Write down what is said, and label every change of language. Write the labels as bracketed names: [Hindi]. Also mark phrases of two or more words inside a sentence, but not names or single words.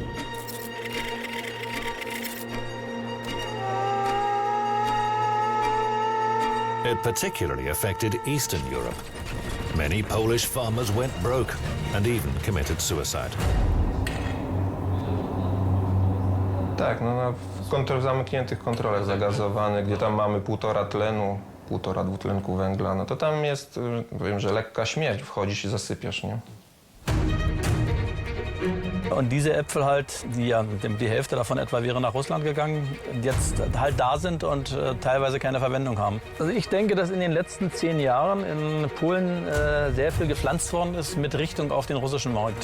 [English] It particularly affected Eastern Europe. Many Polish farmers went broke and even committed suicide. [Polish] Tak, no w zamkniętych kontrolach zagazowanych, gdzie tam mamy 1,5 tlenu, 1,5 dwutlenku węgla, no to tam jest, powiem, że lekka śmierć, wchodzisz i zasypiasz, nie? [German] Und diese Äpfel halt, die ja, die Hälfte davon etwa wäre nach Russland gegangen, jetzt halt da sind und teilweise keine Verwendung haben. Also ich denke, dass in den letzten 10 Jahren in Polen sehr viel gepflanzt worden ist mit Richtung auf den russischen Markt.